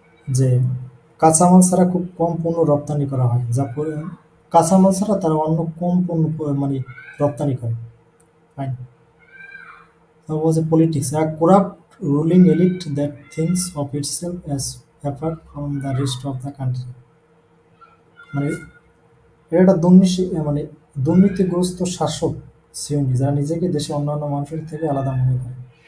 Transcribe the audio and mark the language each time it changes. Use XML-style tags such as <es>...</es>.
<bn>যে কাঁচামাল ছাড়া খুব কম পণ্য রপ্তানি করা হয়, কাঁচামাল ছাড়া তারা অন্য কম পণ্য মানে রপ্তানি করে। ফাইন। তারপর হচ্ছে</bn> <en>Politics, a corrupt ruling elite that thinks of itself as apart from the rest of the country।</en> <bn>মানে এটা একটা মানে দুর্নীতিগ্রস্ত শাসক শ্রেণী, যারা নিজেকে দেশে অন্যান্য মানুষের থেকে আলাদা মনে করে।</bn>